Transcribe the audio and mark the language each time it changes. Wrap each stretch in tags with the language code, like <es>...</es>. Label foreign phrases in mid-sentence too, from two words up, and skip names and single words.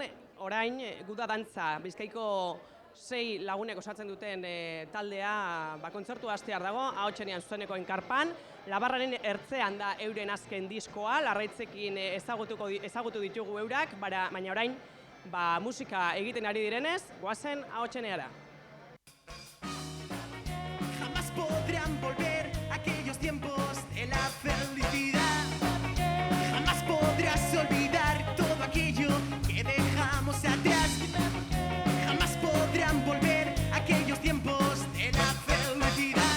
<eu>Orain, Guda Dantza, Bizkaiko 6 lagunek osatzen duten taldea kontzertu hastear dago, ahotsenean zuzeneko enkarpan. Labarraren ertzean da euren azken diskoa, larraitzekin ezagutu ditugu eurak, baina orain musika egiten ari direnez, goazen ahotseneara.</eu> <es>Jamás podrán volver aquellos tiempos de la felicidad. Jamás podrás olvidar todo aquello que dejamos atrás. Jamás podrán volver aquellos tiempos de la felicidad.</es>